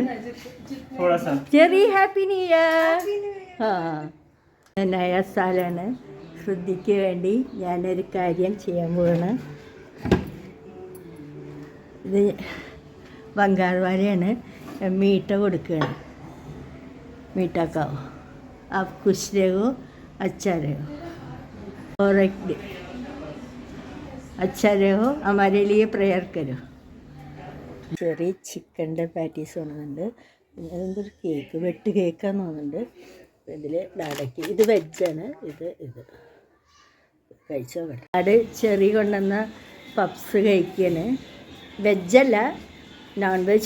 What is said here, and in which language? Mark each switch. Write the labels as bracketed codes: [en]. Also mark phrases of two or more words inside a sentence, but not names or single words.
[en] ചെറിയ happy new year. [ml] നയ സാലാണ്. ശ്രുതിക്ക് വേണ്ടി ഞാനൊരു കാര്യം ചെയ്യാൻ പോവാണ്. ഇത് ബംഗാൾവാലയാണ്. मीठा കൊടുക്കുകയാണ്. [hi] मीठा खाओ, आप खुश रहो, अच्छा रहो और अच्छा रहो, हमारे लिए प्रेयर करो. [ml] ചെറിയ ചിക്കൻ്റെ പാറ്റീസ് തോന്നുന്നുണ്ട്. പിന്നെ അതെന്തൊരു കേക്ക്, വെട്ട് കേക്കാന്ന് തോന്നുന്നുണ്ട്. ഇതിൽ ഡാഡയ്ക്ക് ഇത് വെജാണ്. ഇത് കഴിച്ചോ കേട്ടോ. അത് ചെറിയ കൊണ്ടുവന്ന പപ്സ് കഴിക്കുകയാണ്. വെജല്ല, [en] non veg.